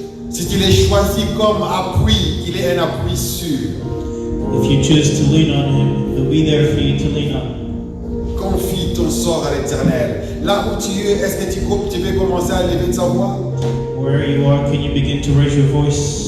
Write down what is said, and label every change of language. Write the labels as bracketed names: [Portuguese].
[French] Si tu l'as choisi comme appui, il est un appui sûr. [English] If you choose to lean on Him, He'll be there for you to lean on. [French] Confie ton sort à l'Éternel. Là où tu es, est-ce que tu veux commencer à lever ta voix? [English] Where you are, can you begin to raise your voice?